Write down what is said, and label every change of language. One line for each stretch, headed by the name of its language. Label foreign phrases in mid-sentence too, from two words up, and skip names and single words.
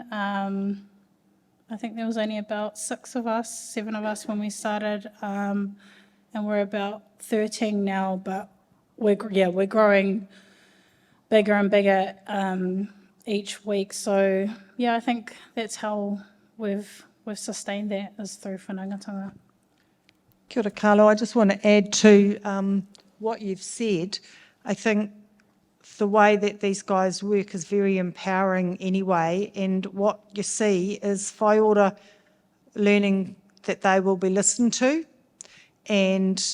English: I think there was only about 7 of us when we started, and we're about 13 now, but we're growing bigger and bigger each week. So yeah, I think that's how we've sustained that, is through whanaungatanga.
Māori: Kia ora, Carlo.
English: I just want to add to what you've said. I think the way that these guys work is very empowering anyway, and what you see is whaiora learning that they will be listened to and